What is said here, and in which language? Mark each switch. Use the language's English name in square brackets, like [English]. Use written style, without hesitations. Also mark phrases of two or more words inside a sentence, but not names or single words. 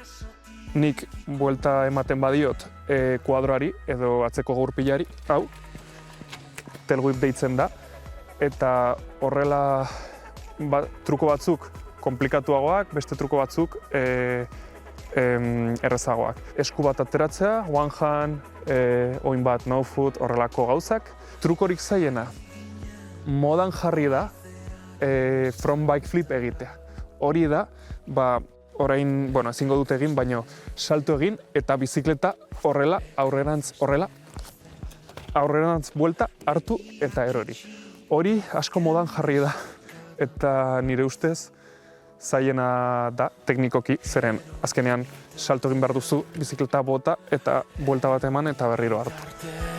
[Basque] Nik buelta ematen badiot kuadroari edo atzeko gurpilari, hau, [English] tail whip [Basque] deitzen da. Eta horrela truko batzuk komplikatuagoak, beste truko batzuk errezagoak. Esku bat ateratzea, [English] one hand, [Basque] oin bat [English] no foot, [Basque] horrelako gauzak. Trukorik zaiena, modan jarri da, [English] front bike flip [Basque] egitea. Hori da, orain, ezingo dut egin, baina salto egin eta bizikleta horrela, aurrerantz buelta hartu eta erori. Hori asko modan jarri da eta nire ustez zailena da teknikoki, zeren azkenean salto egin behar duzu, bizikleta bota eta buelta bat eman eta berriro hartu.